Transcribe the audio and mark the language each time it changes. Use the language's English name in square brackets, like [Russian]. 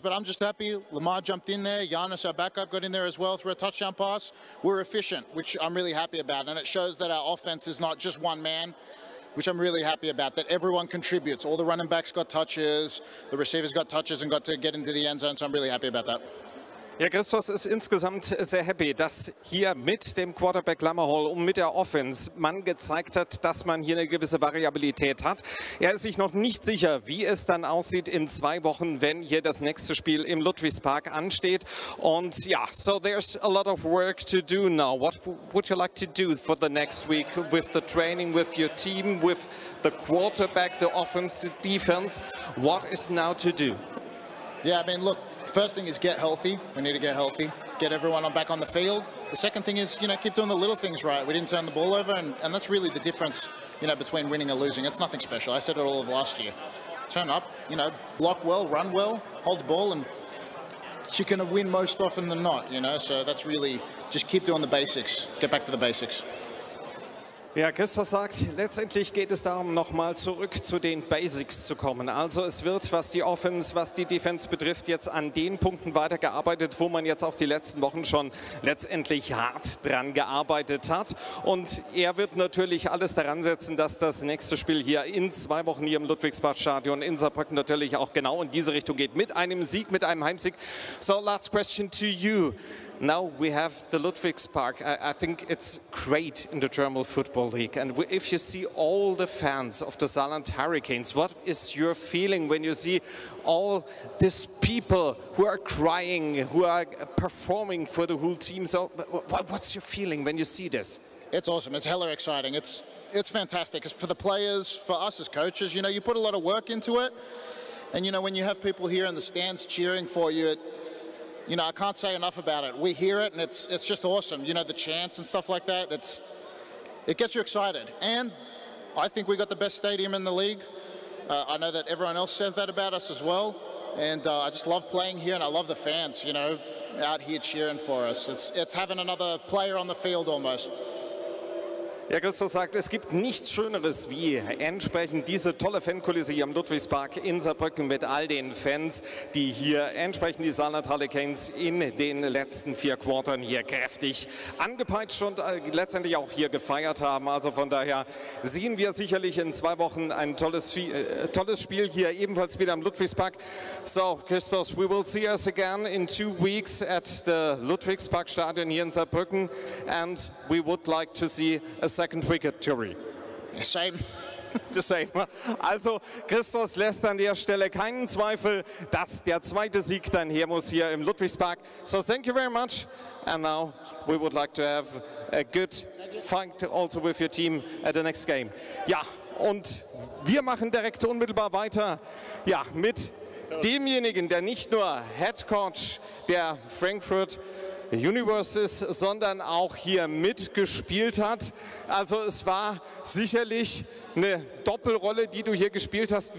[English] But I'm just happy Lamar jumped in there. Giannis, our backup, got in there as well through a touchdown pass. We're efficient, which I'm really happy about. And it shows that our offense is not just one man, which I'm really happy about, that everyone contributes. All the running backs got touches, the receivers got touches and got to get into the end zone. So I'm really happy about that. [German] Ja, Christos ist insgesamt sehr happy, dass hier mit dem Quarterback Lammerhall und mit der Offense man gezeigt hat, dass man hier eine gewisse Variabilität hat. Er ist sich noch nicht sicher, wie es dann aussieht in 2 Wochen, wenn hier das nächste Spiel im Ludwigspark ansteht. Und ja, [English] so there's a lot of work to do now. What would you like to do for the next week with the training, with your team, with the quarterback, the offense, the defense? What is now to do? Yeah, I mean, look, first thing is get healthy. We need to get healthy, get everyone back on the field. The second thing is, keep doing the little things right. We didn't turn the ball over, and that's really the difference, between winning and losing. It's nothing special. I said it all of last year. Turn up, block well, run well, hold the ball, and you're going to win most often than not, So that's really, just keep doing the basics. Get back to the basics. [German] Ja, Christos sagt, letztendlich geht es darum, nochmal zurück zu den Basics zu kommen. Also es wird, was die Offense, was die Defense betrifft, jetzt an den Punkten weitergearbeitet, wo man jetzt auch die letzten Wochen schon letztendlich hart dran gearbeitet hat. Und er wird natürlich alles daran setzen, dass das nächste Spiel hier in 2 Wochen hier im Ludwigsparkstadion in Saarbrücken natürlich auch genau in diese Richtung geht. Mit einem Sieg, mit einem Heimsieg. [English] So, last question to you. Now we have the Ludwigspark. I think it's great in the German Football League. And if you see all the fans of the Saarland Hurricanes, what is your feeling when you see all these people who are crying, who are performing for the whole team? So what's your feeling when you see this? It's awesome. It's hella exciting. It's fantastic. It's for the players, for us as coaches. You put a lot of work into it. And, when you have people here in the stands cheering for you, I can't say enough about it. We hear it, and it's just awesome. The chants and stuff like that. It gets you excited. And I think we got the best stadium in the league. I know that everyone else says that about us as well. And I just love playing here, and I love the fans, out here cheering for us. It's having another player on the field almost. [German] Ja, Christos sagt, es gibt nichts Schöneres wie entsprechend diese tolle Fankulisse hier am Ludwigspark in Saarbrücken mit all den Fans, die hier entsprechend die Saarland Hurricanes in den letzten 4 Quartern hier kräftig angepeitscht und letztendlich auch hier gefeiert haben. Also von daher sehen wir sicherlich in 2 Wochen ein tolles Spiel hier ebenfalls wieder am Ludwigspark. [English] So, Christos, we will see us again in 2 weeks at the Ludwigspark Stadion [German] hier in Saarbrücken, [English] and we would like to see a second victory. Same. The same. [German] Also Christos lässt an der Stelle keinen Zweifel, dass der zweite Sieg dann her muss hier im Ludwigspark. [English] So thank you very much, and now we would like to have a good fight also with your team at the next game. [German] Ja, und wir machen direkt unmittelbar weiter, ja, mit demjenigen, der nicht nur Head Coach der Frankfurt Universe ist, sondern auch hier mitgespielt hat. Also es war sicherlich eine Doppelrolle, die du hier gespielt hast.